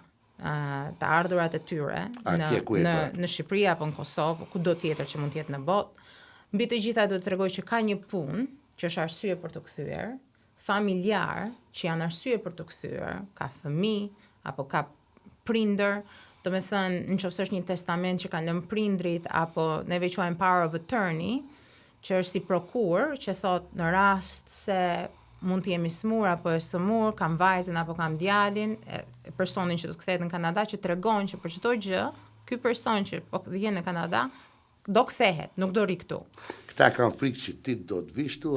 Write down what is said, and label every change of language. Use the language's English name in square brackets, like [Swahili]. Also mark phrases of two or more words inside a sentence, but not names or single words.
[Albanian] Të ardhurat e tyre në Shqipëri apo në Kosovë, kudo tjetër që mund të jetë në botë. Mbi të gjitha duhet të tregoj që ka një punë që është arsye për të kthyer, familjar që janë arsye për të kthyer, ka fëmijë apo ka prindër. Do me thënë, në qoftë është një testament që kanë lënë prindrit, apo neve quajmë [English] power of attorney, [Albanian] që është si prokur, që thot në rast se mund të jemi smur apo e sëmur, kam vajzën apo kam djalin, personin që do të kthehet në Kanada, që tregon që për çdo gjë, ky person që po vjen në Kanada, do kthehet, nuk do ri këtu. Këta kanë frikë që ti do të vish tu,